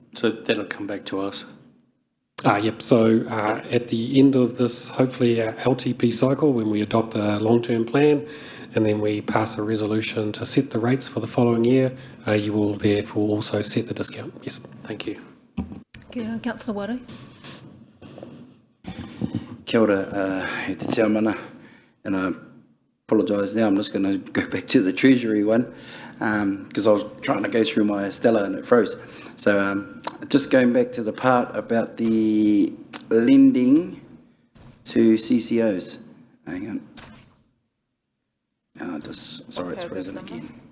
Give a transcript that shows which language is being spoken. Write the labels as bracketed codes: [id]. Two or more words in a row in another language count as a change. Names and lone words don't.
[en] So that'll come back to us? Yep, so at the end of this, hopefully our LTP cycle, when we adopt a long-term plan and then we pass a resolution to set the rates for the following year, you will therefore also set the discount. Yes, thank you. Councillor Waru. [mi] Kia ora, e te tiamana, [en] and I apologise now, I'm just going to go back to the Treasury one, because I was trying to go through my Stella and it froze. So just going back to the part about the lending to CCOs. Hang on. Sorry, it's frozen again.